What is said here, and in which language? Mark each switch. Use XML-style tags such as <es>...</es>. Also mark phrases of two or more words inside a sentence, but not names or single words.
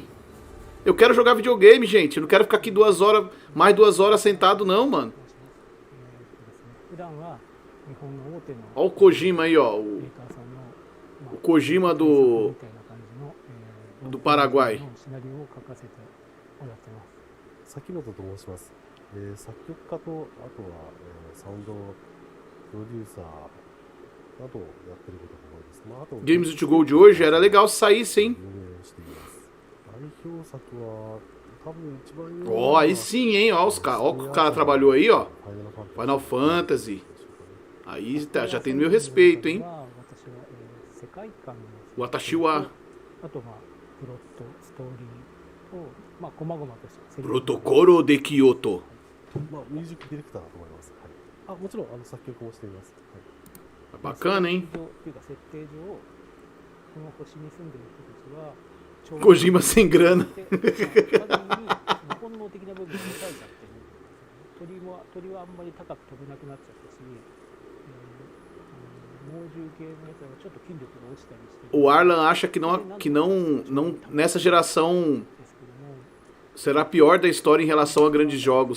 <pt>Eu quero jogar videogame, gente. Eu não quero ficar aqui mais 2 horas sentado não, mano. Ó o Kojima aí, ó. O Kojima do Paraguai.</pt> <ja>崎本と申します。作曲家とあとは、サウンドプロデューサーなどをやってることが多いです。あと</ja> <pt>Games to Go de hoje era legal se saísse, hein?</pt> <ja>代表作は多分一番</ja> <pt>Ó, aí sim, hein? Ó, ó o que o cara trabalhou aí, ó. Final Fantasy. Aí tá, já tem meu respeito, hein? Watashiwa. Protocolo de Kyoto.</pt> <ja>ミュージックディレクターだと思います。はい。もちろん作曲もしています。はい。</ja> <pt>Bacana, hein? Kojima sem grana. O Arlan acha que não nessa geração será a pior da história em relação a grandes jogos.</pt>